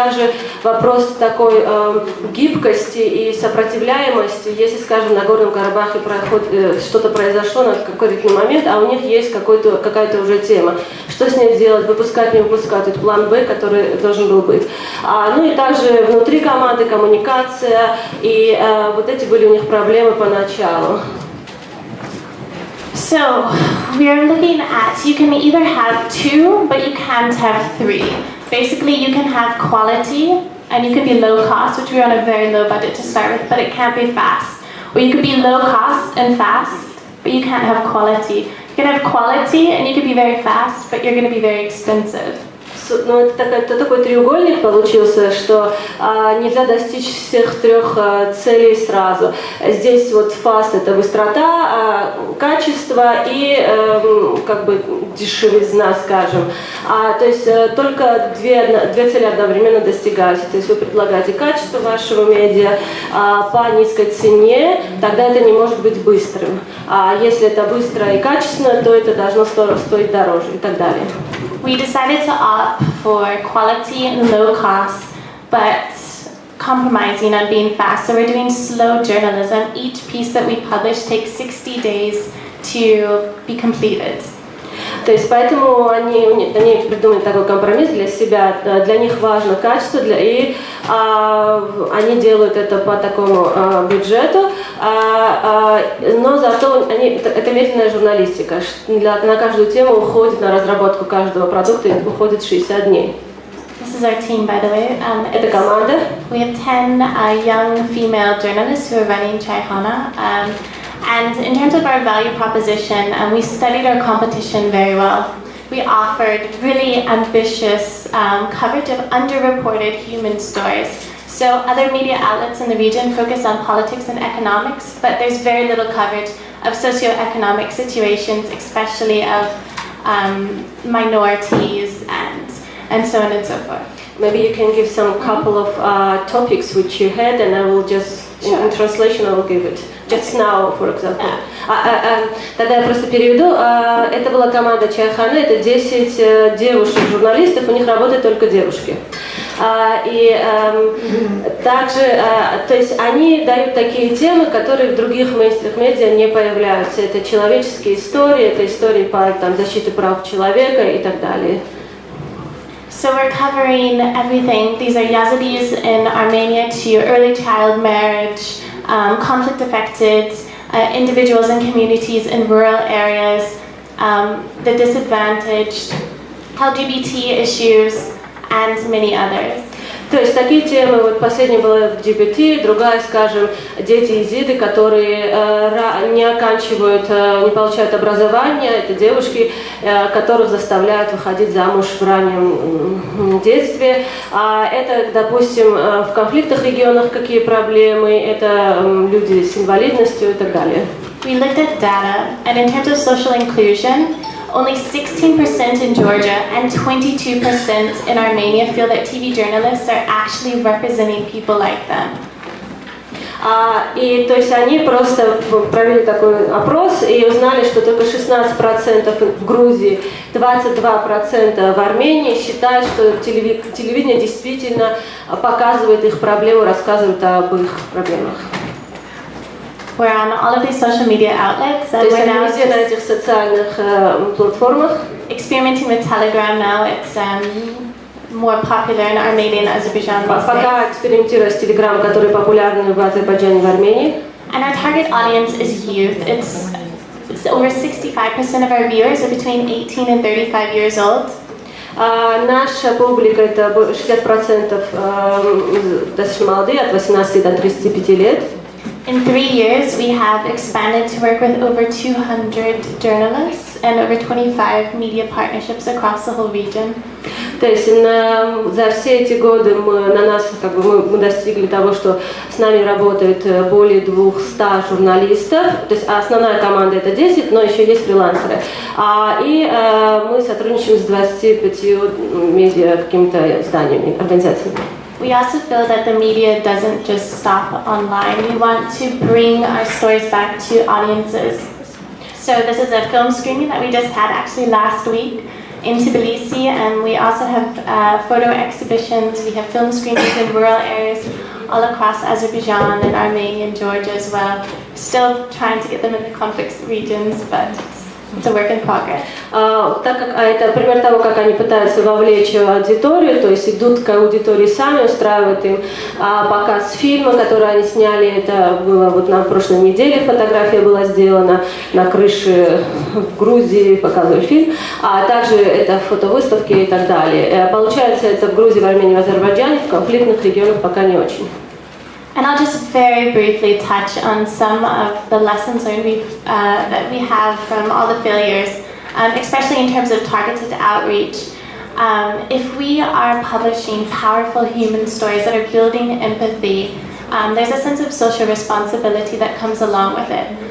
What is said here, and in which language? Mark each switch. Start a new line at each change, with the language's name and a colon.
Russian: Также вопрос такой гибкости и сопротивляемости, если, скажем, на Нагорном Карабахе что-то произошло на какой-то момент, а у них есть какая-то уже тема. Что с ней делать, выпускать, не выпускать, это план Б, который должен был быть. Ну и также внутри команды коммуникация, и вот эти были у них проблемы поначалу.
English: So, we are looking at, you can either have 2, but you can't have 3. Basically, you can have quality, and you can be low cost, which we're on a very low budget to start with, but it can't be fast. Or you could be low cost and fast, but you can't have quality. You can have quality, and you can be very fast, but you're going to be very expensive.
Russian: Ну, это такой треугольник получился, что нельзя достичь всех 3 целей сразу. Здесь вот fast — это быстрота, качество и как бы дешевизна, скажем. То есть только две цели одновременно достигаются. То есть вы предлагаете качество вашего медиа по низкой цене, тогда это не может быть быстрым. А если это быстро и качественно, то это должно стоить дороже и так далее.
English: We decided to opt for quality and low cost, but compromising on being fast. So we're doing slow journalism. Each piece that we publish takes 60 days to be completed.
Russian: То есть поэтому они придумали такой компромисс для себя. Для них важно качество, и они делают это по такому бюджету, но зато это медленная журналистика. На каждую тему уходит, на разработку каждого продукта уходит 60 дней.
English: This is our team, by the way.
Russian: Это команда.
English: We have 10 young female journalists who are running Chaichana. And in terms of our value proposition, we studied our competition very well. We offered really ambitious coverage of underreported human stories. So other media outlets in the region focus on politics and economics, but there's very little coverage of socioeconomic situations, especially of minorities and so on and so forth. Maybe you can give some couple of topics which you had, and I will just, in translation, I will give it. Just now, for example.
Russian: Тогда я просто переведу. Это была команда Чайхана, это 10 девушек-журналистов, у них работают только девушки. И также, то есть они дают такие темы, которые в других мейнстримных медиа не появляются. Это человеческие истории, это истории по защите прав человека и так далее.
English: So we're covering everything. These are Yazidis in Armenia to early child marriage, conflict-affected individuals and communities in rural areas, the disadvantaged, LGBT issues, and many others.
Russian: То есть такие темы, вот последняя была LGBT, другая, скажем, дети-езиды, которые не оканчивают, не получают образование, это девушки, которых заставляют выходить замуж в раннем детстве. Это, допустим, в конфликтных регионах какие проблемы, это люди с инвалидностью и так далее.
English: We looked at data, and in terms of social inclusion, only 16% in Georgia and 22% in Armenia feel that TV journalists are actually representing people like them.
Russian: И то есть они просто провели такой опрос и узнали, что только 16% в Грузии, 22% в Армении считают, что телевидение действительно показывает их проблемы, рассказывает об их проблемах.
English: We're on all of these social media outlets, and we're now
Russian: на этих социальных платформах.
English: Experimenting with Telegram now. It's more popular in Armenia and Azerbaijan these days.
Russian: Пока экспериментируем с Telegram, который популярен в Азербайджане и в Армении.
English: And our target audience is youth. It's over 65% of our viewers are between 18 and 35 years old.
Russian: Наша публика это 60% достаточно молодые, от 18 до 35 лет.
English: In 3 years, we have expanded to work with over 200 journalists and over 25 media partnerships across the whole region.
Russian: То есть за все эти годы мы достигли того, что с нами работает более 200 журналистов. То есть основная команда это 10, но еще есть фрилансеры. И мы сотрудничаем с 25 медиа какими-то изданиями, организациями.
English: We also feel that the media doesn't just stop online. We want to bring our stories back to audiences. So this is a film screening that we just had actually last week in Tbilisi, and we also have photo exhibitions. We have film screenings in rural areas all across Azerbaijan and Armenia and Georgia as well. Still trying to get them in the conflict regions, but it's a work in progress.
Russian: Так как это пример того, как они пытаются вовлечь аудиторию, то есть идут к аудитории сами, устраивают им показ фильма, который они сняли. Это было вот на прошлой неделе, фотография была сделана на крыше в Грузии, показывали фильм, а также это фотовыставки и так далее. Получается, это в Грузии, в Армении, в Азербайджане, в конфликтных регионах пока не очень.
English: And I'll just very briefly touch on some of the lessons learned that we have from all the failures, especially in terms of targeted outreach. If we are publishing powerful human stories that are building empathy, there's a sense of social responsibility that comes along with it.